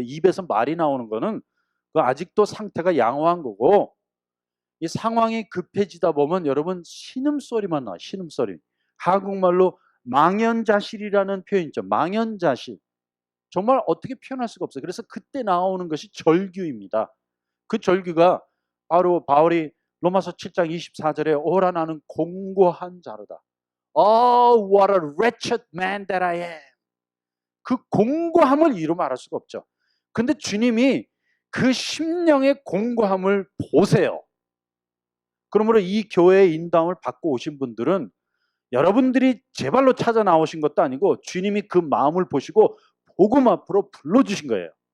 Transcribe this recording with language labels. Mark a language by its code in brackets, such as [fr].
[ko] 입에서 말이 나오는 거는 그 아직도 상태가 양호한 거고 이 상황이 급해지다 보면 여러분 신음소리만 나와요. 신음소리. 한국말로 망연자실이라는 표현 있죠. 망연자실. 정말 어떻게 표현할 수가 없어요. 그래서 그때 나오는 것이 절규입니다. 그 절규가 바로 바울이 로마서 7장 24절에 오라 나는 공고한 자로다. [en] Oh, what a wretched man that I am. [ko] 그 공고함을 이루 말할 수가 없죠. 근데 주님이 그 심령의 공고함을 보세요. 그러므로 이 교회의 인도함을 받고 오신 분들은 여러분들이 제 발로 찾아 나오신 것도 아니고 주님이 그 마음을 보시고 복음 앞으로 불러주신 거예요.